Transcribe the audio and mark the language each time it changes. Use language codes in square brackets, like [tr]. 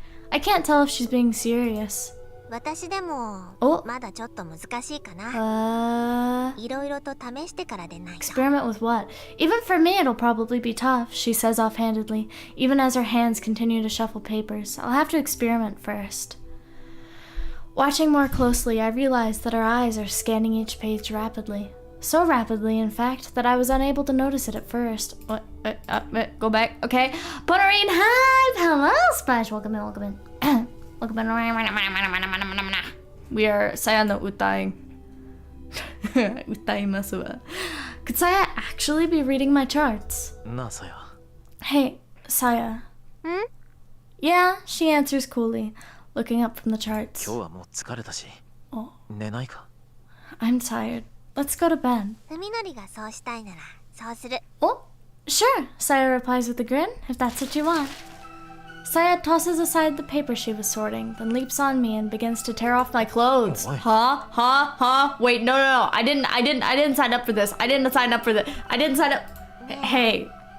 [en] I can't tell if she's being serious. [ja] 私でもおまだちょっと難しいかな。いろいろと試してからでないと。 [en] Experiment with what? Even for me, it'll probably be tough, she says offhandedly, even as her hands continue to shuffle papers. I'll have to experiment first. Watching more closely, I realize that her eyes are scanning each page rapidly. So rapidly, in fact, that I was unable to notice it at first. What? Go back. Okay. Putterine, hi! Hello, Splash. Welcome in, welcome in. Welcome in. We are Saya no utaing. [ja] Utaimasu wa. [en] Could Saya actually be reading my charts? [ja] なあ、さや。 [en] Hey, Saya. Yeah, she answers coolly, looking up from the charts. [ja] 今日はもう疲れたし。お寝ないか？ [en] I'm tired. Let's go to bed. [ja] 文則がそうしたいならそうする。 [en] Oh, sure, Saya replies with a grin, if that's what you want. Saya tosses aside the paper she was sorting, then leaps on me and begins to tear off my clothes. Oh, boy. Huh? Wait, no. I didn't sign up for this. I didn't sign up. Hey.